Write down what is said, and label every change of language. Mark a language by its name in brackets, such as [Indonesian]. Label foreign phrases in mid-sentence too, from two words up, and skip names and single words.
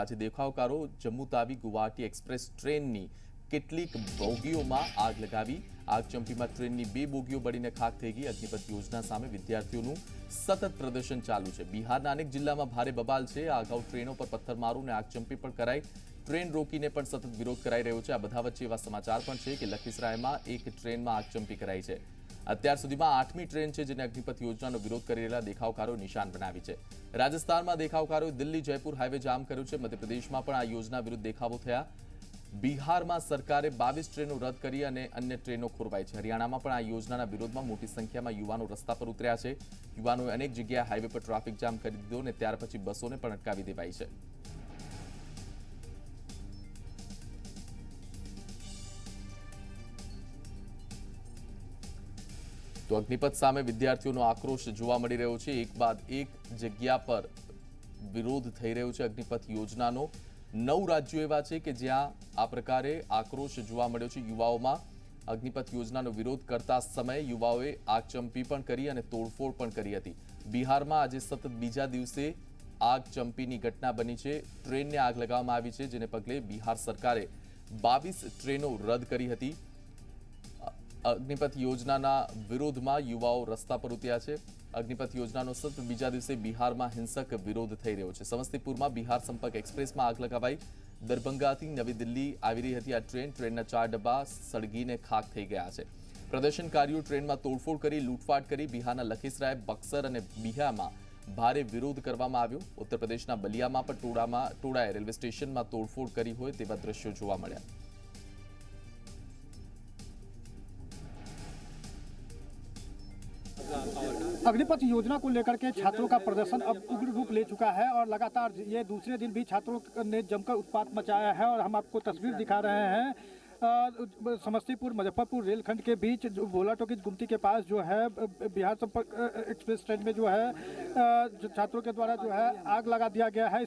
[Gujarati] આજે દેખાવકારો જમ્મુ તાવી ગુવાહાટી એક્સપ્રેસ ટ્રેનની કેટલીક બોગીઓમાં આગ લગાવી। આગચંપીમાં ટ્રેનની 2 બોગીઓ બળીને ખાક થઈ ગઈ। અગ્નિપથ યોજના સામે વિદ્યાર્થીઓનું સતત પ્રદર્શન ચાલુ છે। બિહારના અનેક જિલ્લામાં ભારે બબાલ છે। આ અગાઉ ટ્રેનો પર પથ્થરમારો અને આગચંપી પણ કરાઈ। ટ્રેન રોકીને પણ સતત વિરોધ કરાઈ રહ્યો છે। આ બધા વચ્ચે એવા સમાચાર પણ છે કે લખીસરાયમાં એક ટ્રેનમાં આગચંપી કરાઈ છે। અત્યાર સુધીમાં 8મી ટ્રેન છે જેને અગ્નિપથ યોજનાનો વિરોધ કરી રહેલા દેખાવકારોએ નિશાન બનાવી છે। રાજસ્થાનમાં દેખાવકારોએ દિલ્હી જયપુર હાઈવે જામ કર્યો છે। મધ્યપ્રદેશમાં પણ આ યોજના વિરુદ્ધ દેખાવો થયા। બિહારમાં સરકારે 22 ટ્રેનો રદ કરી અને અન્ય ટ્રેનો ખોરવાઈ છે। હરિયાણામાં પણ આ યોજનાના વિરોધમાં મોટી સંખ્યામાં યુવાનો રસ્તા પર ઉતર્યા છે। યુવાનોએ અનેક જગ્યાએ હાઈવે પર ટ્રાફિક જામ કરી દીધો અને ત્યાર પછી બસોને પણ અટકાવી દેવાઈ છે। તો અગ્નિપથ સામે વિદ્યાર્થીઓનો આક્રોશ જોવા મળી રહ્યો છે। એક બાદ એક જગ્યા પર વિરોધ થઈ રહ્યો છે અગ્નિપથ યોજનાનો। 9 રાજ્યો એવા છે કે જ્યાં આ પ્રકારે આક્રોશ જોવા મળ્યો છે। યુવાઓમાં અગ્નિપથ યોજનાનો વિરોધ કરતા સમયે યુવાઓએ આગચંપી પણ કરી અને તોડફોડ પણ કરી હતી। બિહારમાં આજ સતત બીજા દિવસે આગચંપીની ઘટના બની છે। ટ્રેનને આગ લગાવવામાં આવી છે જેને પગલે બિહાર સરકારે 22 ટ્રેનો રદ કરી હતી। અગ્નિપથ યોજનાના વિરોધમાં યુવાઓ રસ્તા પર ઉતર્યા છે। અગ્નિપથ યોજનાનો સતત બીજા દિવસે બિહારમાં હિંસક વિરોધ થઈ રહ્યો છે। સમસ્તીપુરમાં બિહાર સંપર્ક એક્સપ્રેસમાં આગ લગાવાઈ। દરભંગાથી નવી દિલ્હી આવી રહી હતી આ ટ્રેન। ટ્રેનના 4 ડબ્બા સળગીને ખાક થઈ ગયા છે। પ્રદર્શનકારીઓ ટ્રેનમાં તોડફોડ કરી લૂંટફાટ કરી। બિહારના લખીસરાય, બક્સર અને બિહારમાં ભારે વિરોધ કરવામાં આવ્યો। ઉત્તર પ્રદેશના બલિયામાં પણ ટોળાએ રેલવે સ્ટેશનમાં તોડફોડ કરી હોય તેવા દ્રશ્યો જોવા મળ્યા। [Hindi] अग्निपथ योजना को लेकर के छात्रों का प्रदर्शन अब उग्र रूप ले चुका है और लगातार ये दूसरे दिन भी छात्रों ने जमकर उत्पात मचाया है। और हम आपको तस्वीर दिखा रहे हैं समस्तीपुर मुजफ्फरपुर रेलखंड के बीच जो भोला टॉकीज गुमती के पास जो है बिहार संपर्क एक्सप्रेस ट्रेन में जो है छात्रों के द्वारा जो है आग लगा दिया गया है।